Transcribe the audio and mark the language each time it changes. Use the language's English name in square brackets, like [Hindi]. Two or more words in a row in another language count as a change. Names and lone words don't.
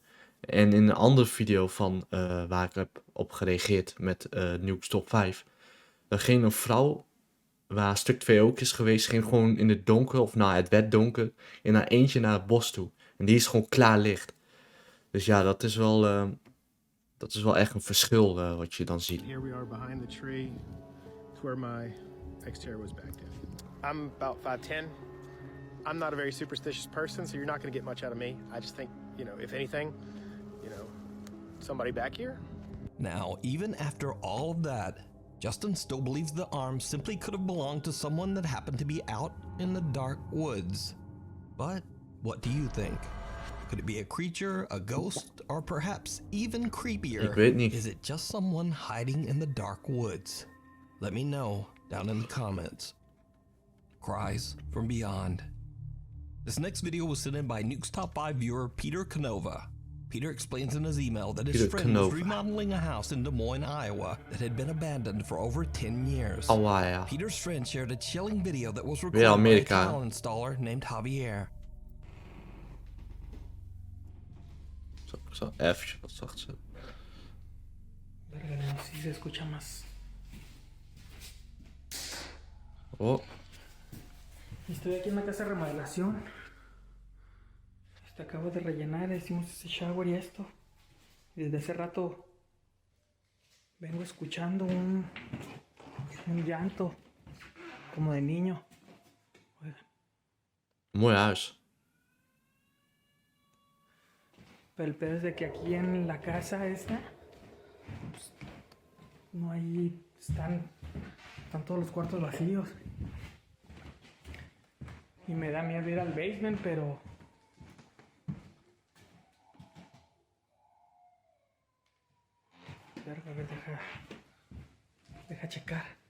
[Dutch] En in een andere video van waar ik heb op gereageerd met Nuke top 5. Dan ging een vrouw, waar stuk 2 ook is geweest, ging gewoon in het donker, of nou, het werd donker, in haar eentje naar het bos toe. En die is gewoon klaar licht. Dus ja, dat is wel echt een verschil wat je dan ziet. [English] Here we are behind the tree. It's where my Xterra was backed in. I'm about 5'10". I'm not a very superstitious person, so you're not going to get much out of me. I just think, if anything, somebody back here. Now, even after all of that, Justin still believes the arm simply could have belonged to someone that happened to be out in the dark woods. But what do you think? Could it be a creature, a ghost, or perhaps even creepier? [Dutch] Ik weet niet. [English] Is it just someone hiding in the dark woods? Let me know down in the comments. Cries from beyond. This next video was sent in by Nuke's top 5 viewer Peter Canova. Peter explains in his email that his Peter friend Canova. was remodeling a house in Des Moines, Iowa that had been abandoned for over 10 years. [Dutch] Oh, ja. [English] Peter's friend shared a chilling video that was [Dutch] Weer [English] recorded by a [Dutch] Amerika. [English] tile installer named Javier. [Dutch] Zo even wat zacht zetten. [Spanish] Verga, no sé si se escucha más. Oh, Estoy aquí en la casa de remodelación. Acabo de rellenar, hicimos ese shower y esto. Y desde hace rato vengo escuchando un llanto como de niño. Oigan. [Dutch] mooi huis. [Spanish] Pero el pedo es de que aquí en la casa esta, pues, no hay, están todos los cuartos vacíos. Y me da miedo ir al basement, pero verga, a ver, deja checar.